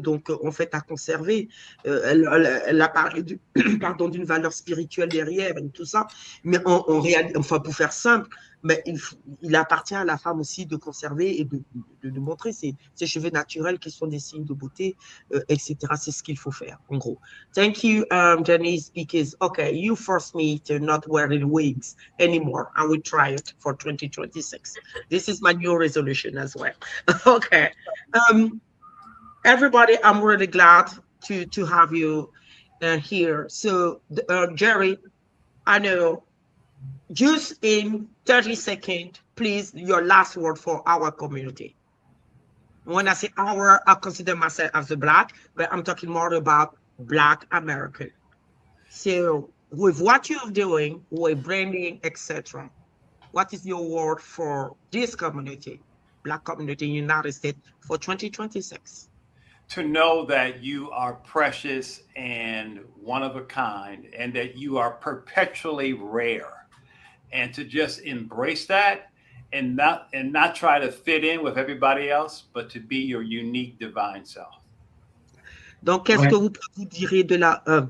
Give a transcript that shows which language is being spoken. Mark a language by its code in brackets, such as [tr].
[fr] Donc, en fait, à conserver. Elle a parlé d'une valeur spirituelle derrière et tout ça. Mais en réalité, enfin, pour faire simple, mais il appartient à la femme aussi de conserver et de montrer ses cheveux naturels qui sont des signes de beauté, etc. C'est ce qu'il faut faire, en gros. [en] Thank you, Denise, because, okay, you forced me to not wear wigs anymore. I will try it for 2026. This is my new resolution as well. Okay. Everybody, I'm really glad to have you here. So, Gerry, I know, just in 30 seconds, please, your last word for our community. When I say our, I consider myself as a Black, but I'm talking more about Black American. So with what you're doing, with branding, etc., what is your word for this community, Black community in the United States for 2026? To know that you are precious and one of a kind, and that you are perpetually rare. And to just embrace that and not try to fit in with everybody else, but to be your unique divine self. [fr] Donc, qu'est-ce que vous direz de la...